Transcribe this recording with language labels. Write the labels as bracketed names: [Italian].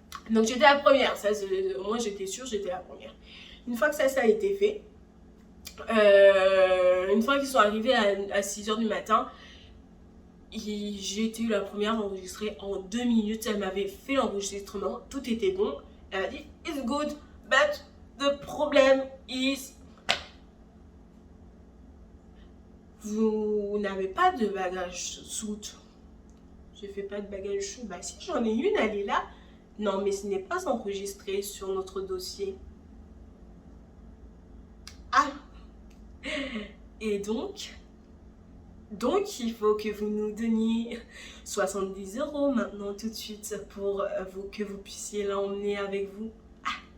[French] Donc j'étais la première, ça, au moins j'étais sûre, j'étais la première. Une fois que ça a été fait, une fois qu'ils sont arrivés à 6h du matin, j'ai été la première à enregistrer en 2 minutes. Elle m'avait fait l'enregistrement, tout était bon. Elle a dit: [English] it's good, but the problem is... [French] Vous n'avez pas de bagage soute. Je fais pas de bagage soute. Bah si, j'en ai une, elle est là. Non, mais ce n'est pas enregistré sur notre dossier. Ah. Et donc, il faut que vous nous donniez 70 € maintenant tout de suite pour que vous puissiez l'emmener avec vous. Ah.